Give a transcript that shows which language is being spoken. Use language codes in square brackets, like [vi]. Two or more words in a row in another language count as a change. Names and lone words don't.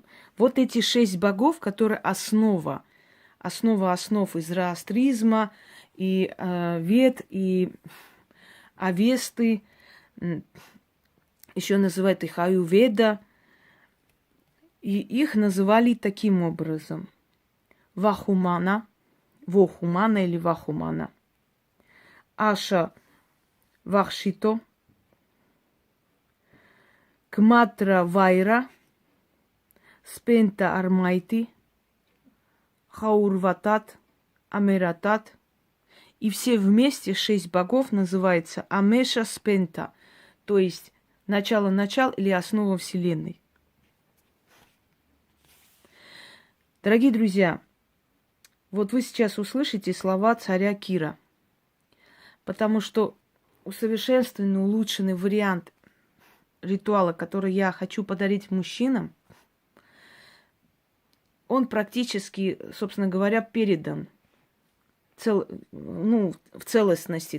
[ru] Вот эти 6 богов, которые основа основ из зороастризма, и Вед, и Авесты, еще называют их Аюведа, и их называли таким образом. Вахумана, Вохумана или Вахумана, Аша Вахшито, Кматра Вайра, Спента Армайти, Хаурватат, Амератат. И все вместе 6 богов называется Амеша Спента, то есть начало или основа Вселенной. Дорогие друзья, вот вы сейчас услышите слова царя Кира, потому что усовершенствованный, улучшенный вариант ритуала, который я хочу подарить мужчинам, он практически, собственно говоря, передан в целостности.